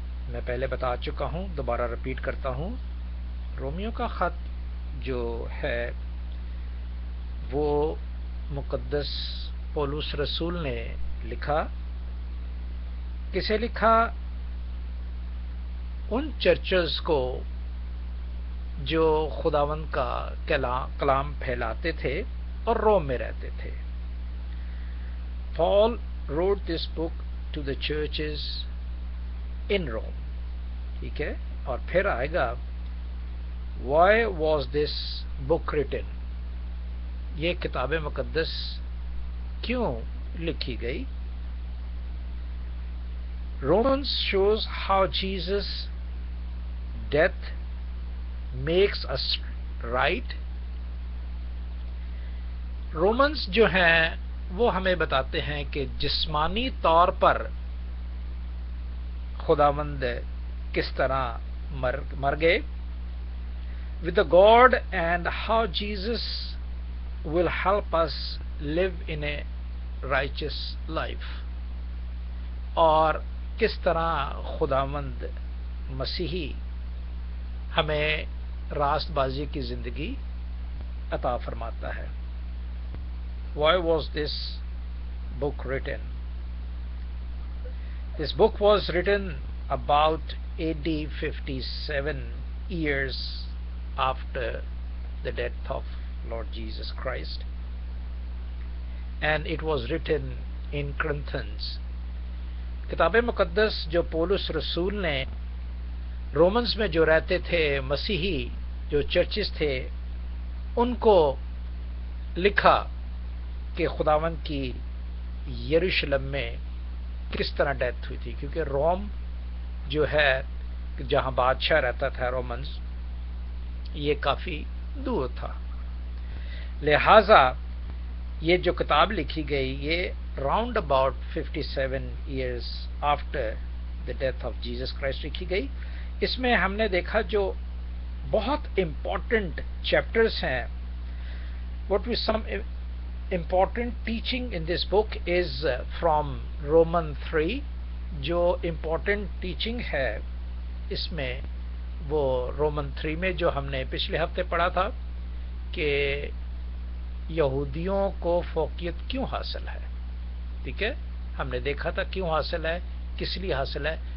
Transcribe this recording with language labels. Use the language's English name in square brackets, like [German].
[Urdu] میں پہلے بتا چکا ہوں، دوبارہ رپیٹ کرتا ہوں، رومیو کا خط جو ہے وہ مقدس پولس رسول نے لکھا. کسے لکھا؟ ان چرچز کو جو خداوند کا کلام پھیلاتے تھے اور روم میں رہتے تھے. [English] Paul wrote this book to the churches in Rome. [Urdu] ٹھیک ہے، اور پھر آئے گا [English] why was this book written؟ [Urdu] یہ کتاب مقدس کیوں لکھی گئی؟ [English] Romans shows how Jesus' death makes us right. [Urdu] Romans جو ہیں وہ ہمیں بتاتے ہیں کہ جسمانی طور پر خداوند کس طرح مر گئے [English] with the God and how Jesus will help us live in a righteous life. [Urdu] اور کس طرح خداوند مسیحی ہمیں راست بازی کی زندگی عطا فرماتا ہے. [English] Why was this book written? This book was written about AD 57 years after the death of Lord Jesus Christ, and it was written in Corinthians. [Urdu] کتاب مقدس جو پولس رسول نے رومنز میں جو رہتے تھے مسیحی جو چرچز تھے ان کو لکھا کہ خداوند کی یروشلم میں کس طرح ڈیتھ ہوئی تھی، کیونکہ روم جو ہے جہاں بادشاہ رہتا تھا رومنز یہ کافی دور تھا. لہذا یہ جو کتاب لکھی گئی [English] یہ round about 57 years after the death of Jesus Christ [Urdu] لکھی گئی. اس میں ہم نے دیکھا جو بہت امپورٹنٹ چیپٹرز ہیں. [English] What was some important teaching in this book is from Roman 3. [Urdu] جو [English] important teaching [Urdu] ہے اس میں وہ رومن 3 میں جو ہم نے پچھلے ہفتے پڑھا تھا کہ یہودیوں کو فوقیت کیوں حاصل ہے. ٹھیک ہے، ہم نے دیکھا تھا کیوں حاصل ہے، کس لیے حاصل ہے.